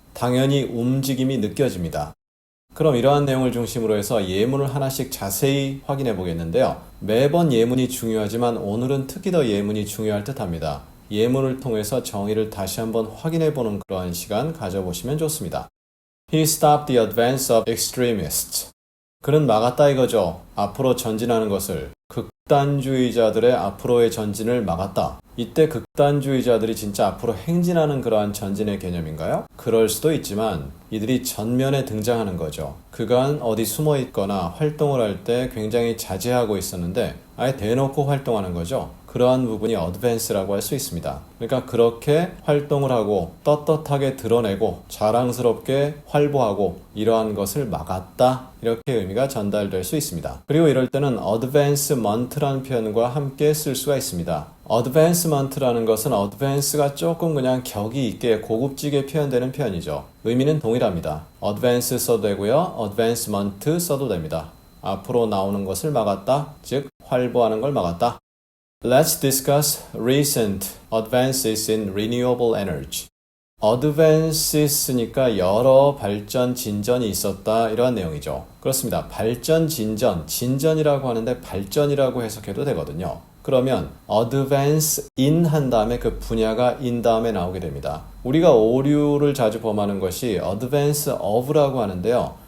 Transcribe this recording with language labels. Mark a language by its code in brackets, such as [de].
[ko] 당연히 움직임이 느껴집니다. 그럼 이러한 내용을 중심으로 해서 예문을 하나씩 자세히 확인해 보겠는데요. 매번 예문이 중요하지만 오늘은 특히 더 예문이 중요할 듯 합니다. 예문을 통해서 정의를 다시 한번 확인해 보는 그러한 시간 가져보시면 좋습니다. [en] He stopped the advance of extremists. [ko] 그는 막았다 이거죠. 앞으로 전진하는 것을. 극단주의자들의 앞으로의 전진을 막았다. 이때 극단주의자들이 진짜 앞으로 행진하는 그러한 전진의 개념인가요? 그럴 수도 있지만 이들이 전면에 등장하는 거죠. 그간 어디 숨어 있거나 활동을 할 때 굉장히 자제하고 있었는데 아예 대놓고 활동하는 거죠. 그러한 부분이 advance라고 할 수 있습니다. 그러니까 그렇게 활동을 하고 떳떳하게 드러내고 자랑스럽게 활보하고 이러한 것을 막았다. 이렇게 의미가 전달될 수 있습니다. 그리고 이럴 때는 advancement라는 표현과 함께 쓸 수가 있습니다. advancement라는 것은 advance가 조금 그냥 격이 있게 고급지게 표현되는 표현이죠. 의미는 동일합니다. advance 써도 되고요. advancement 써도 됩니다. 앞으로 나오는 것을 막았다. 즉 활보하는 걸 막았다. [en] Let's discuss recent advances in renewable energy. [ko] advances니까 여러 발전, 진전이 있었다 이러한 내용이죠. 그렇습니다. 발전, 진전, 진전이라고 하는데 발전이라고 해석해도 되거든요. 그러면 [en] advance in [ko] 한 다음에 그 분야가 in 다음에 나오게 됩니다. 우리가 오류를 자주 범하는 것이 [en] advance of [ko] 라고 하는데요.